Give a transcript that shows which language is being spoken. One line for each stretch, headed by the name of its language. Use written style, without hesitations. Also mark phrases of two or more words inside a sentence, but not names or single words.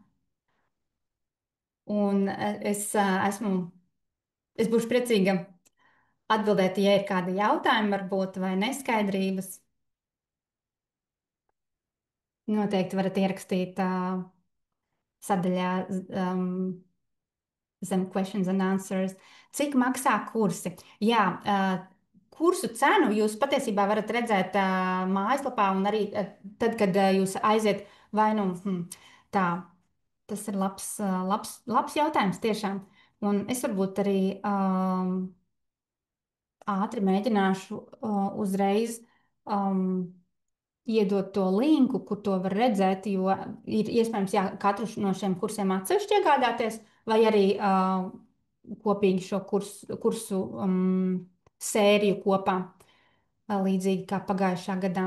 Latvian: Un es būšu priecīga atbildēt, ja ir kādi jautājumi, varbūt, vai neskaidrības. Noteikti varat ierakstīt sadaļā zem
English: questions and answers.
Latvian: Cik maksā kursi? Jā, kursu cenu jūs patiesībā varat redzēt mājaslapā un arī tad, kad jūs aiziet vai nu tā. Tas ir labs jautājums tiešām. Un es varbūt arī ātri mēģināšu uzreiz iedot to linku, kur to var redzēt, jo ir iespējams, jā, katru no šiem kursiem atsevišķi iegādāties, vai arī kopīgi šo kursu sēriju kopā, līdzīgi kā pagājušā gadā.